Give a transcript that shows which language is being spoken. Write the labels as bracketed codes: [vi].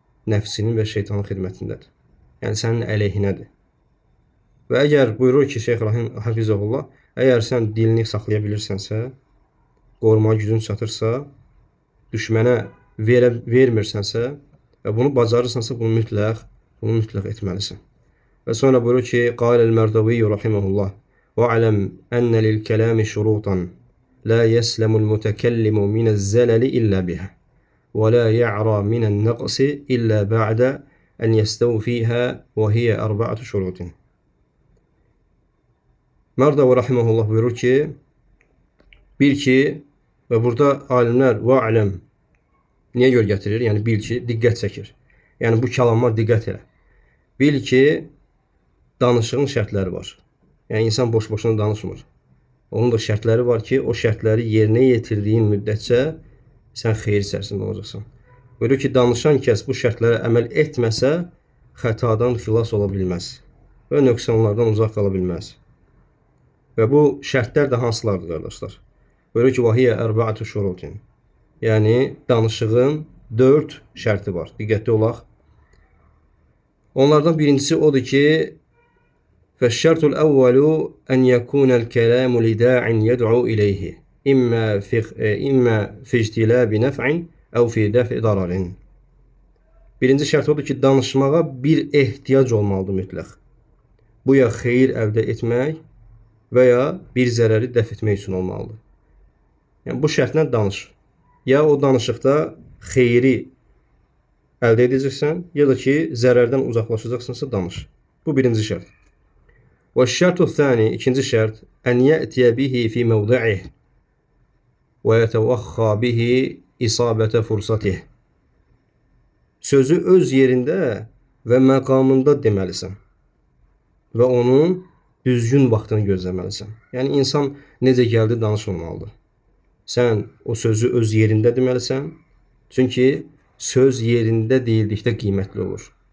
[az] Nəfsinin və şeytanın xidmətindədir. Yəni sənin əleyhinədir. Və əgər buyurur ki, Şeyx Hafizəhullah, əgər sən dilini saxlaya bilirsənsə, qorumağa gücün çatırsa, düşmənə vermirsənsə və bunu bacarırsansa, bunu mütləq etməlisən. Və sonra buyurur ki, [ar] Qâlel Mərdaviyyu rahiməhullah وَعْلَمْ أَنَّ لِلْكَلَامِ شُرُوطًا لَا يَسْلَمُ الْمُتَكَلِّمُ مِنَ الزَّلَلِ إِلَّا بِهَا وَلَا يَعْرَى مِنَ النَّقْصِ إِلَّا بَعْدَ أَنْ يَسْتَوْفِيهَا وَهِيَ أَرْبَعَةُ شُرُوطٍ. [az] Mərdavi rahiməhullah buyurur ki, bil ki, və burada alimlər وَعْلَمْ niyə görə gətirir? Yəni bil ki, diqqət çəkir. Yəni bu kəlamlar diqqət elə. Bil ki, danışığın şərtləri var. Yəni insan boş-boşuna danışmır. Onun da şərtləri var ki, o şərtləri yerinə yetirdiyin müddətcə sən xeyir içərisində olacaqsan. Buyurur ki, danışan kəs bu şərtlərə əməl etməsə, xətadan xilas ola bilməz və nöqsanlardan uzaq qala bilməz. Və bu şərtlər də hansılardır, qardaşlar? Buyurur ki, [ar] vahiyyə ərbəətü şurutin. [az] Yəni, danışığın 4 şərti var. Diqqətli olaq. Onlardan birincisi odur ki, [ar] فالشرط الأول أن يكون الكلام لداع يدعو إليه إما في اجتلاب نفع أو في دفع ضرر. [az] Birinci şərt odur ki, danışmağa bir ehtiyac olmalıdır mütləq. Bu ya xeyir əldə etmək və ya bir zərəri dəf etmək üçün olmalıdır. Yəni bu şərtlə danış. Ya o danışıqda xeyri əldə edəcəksən, ya da ki, zərərdən uzaqlaşacaqsınsa danış. Bu birinci şərt. [ar] والشرط الثاني [az] ikinci şərt [ar] أن يأتي به في موضعه ويتوخى به إصابة فرصته. [az] Sözü öz yerində və məqamında deməlisən və onun düzgün vaxtını gözləməlisən. Yəni insan necə gəldi danışılmalıdır. Sən o sözü öz yerində deməlisən, çünki söz yerində deyildikdə qiymətli olur.